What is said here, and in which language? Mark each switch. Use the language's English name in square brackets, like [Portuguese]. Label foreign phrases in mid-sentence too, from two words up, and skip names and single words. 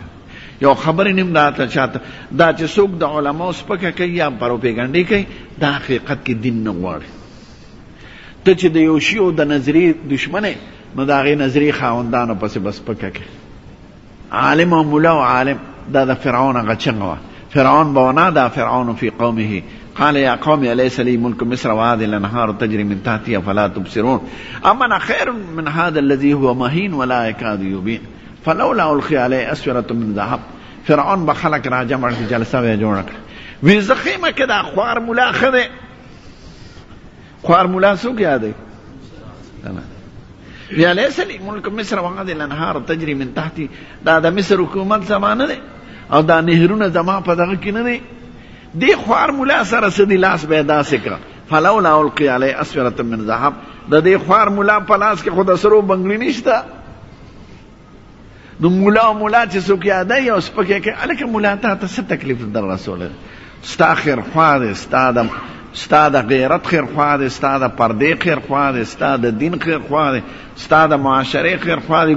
[Pashto] یو خبرې نیم راته چاته دا چې څوک د علماو سپکه کوي یا پروپیګنډې کوي دا حقیقت کې دین نه غواړي. ته چې د یو شیو د نظریې دشمن یې نو د هغې نظریې خاوندانو پسې به سپکه کوي. عالم او ملا او عالم دا د فرعون هغه چغه وه. [Arabic] فرعون به ونادى فرعون في قومه قال يا قوم أليس لي ملك مصر وهذه الأنهار تجري من تحتي أفلا تبصرون أم أنا خير من هذا الذي هو مهين ولا يكاد يبين فلولا ألقي عليه أسورة من ذهب. [Pashto] فرعون به خلق را جمع کړي، جلسه به یې جوړه کړه. وی زه خیمه کې دا خوار ملا ښه دی. خوار ملا څوک یادوي؟ [Arabic] وی أليس لي ملك مصر وهذه الأنهار تجري من تحتي. [Pashto] دا د مصر حکومت زمانه دی او دا نهرونه زما په دغه کې نه دی. دی خوار ملا سره څه دي لاس به یې داسې کړه. [Arabic] فلولا القي علیه اسورة من ذهب. [Pashto] د دې خوار ملا په لاس کې خو د سرو بنګړي نشته. نو ملا او ملا چې څوک یادوي او سپکې کوي هلکه ملا تا ته څه تکلیف در رسولی؟ ستا خیرخوا دی، ستا د غیرت خیرخوا دی، ستا د پردې خیرخوا دی، ستا د دین خیرخوا دی، ستا د معاشرې خیرخوا دی.